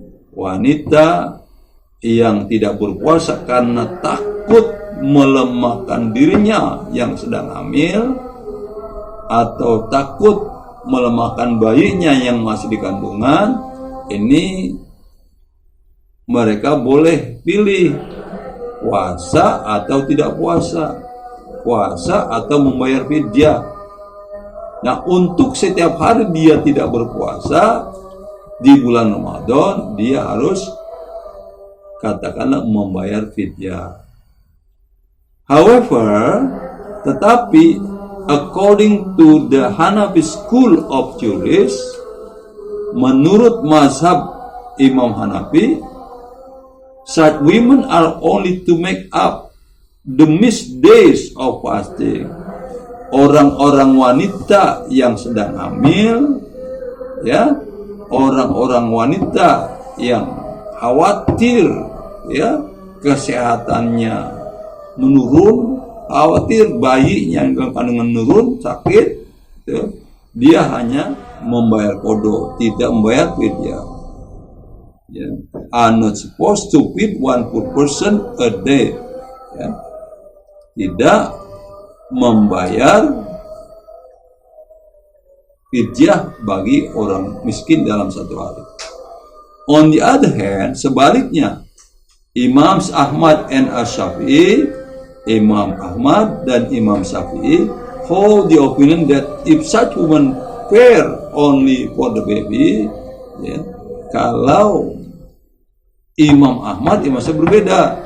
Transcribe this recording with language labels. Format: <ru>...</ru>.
<id>Wanita yang tidak berpuasa karena takut melemahkan dirinya yang sedang hamil, atau takut melemahkan bayinya yang masih di kandungan, ini mereka boleh pilih puasa atau tidak puasa, puasa atau membayar fidyah. Nah, untuk setiap hari dia tidak berpuasa di bulan Ramadan, dia harus katakanlah membayar fidyah.</id> <en>However,</en> <id>tetapi</id> <en>according to the Hanafi school of jurists,</en> <id>menurut mazhab Imam Hanafi,</id> <en>such women are only to make up the missed days of fasting.</en> <id>Orang-orang wanita yang sedang hamil, ya, orang-orang wanita yang khawatir, ya, kesehatannya menurun, khawatir bayinya yang kandungan menurun, sakit, ya, dia hanya membayar qada, tidak membayar fidyah. Ya.</id> <en>Are not supposed to feed one poor person a day.</en> <id>Ya. Tidak membayar fidyah bagi orang miskin dalam satu hari.</id> <en>On the other hand,</en> <id>sebaliknya,</id> <en>Imam Ahmad and Asy-Syafi'i,</en> <id>Imam Ahmad dan Imam Syafi'i</id> <en>hold the opinion that if such woman care only for the baby,</en> <id>ya, kalau Imam Ahmad, Imam Syafi'i berbeda.</id>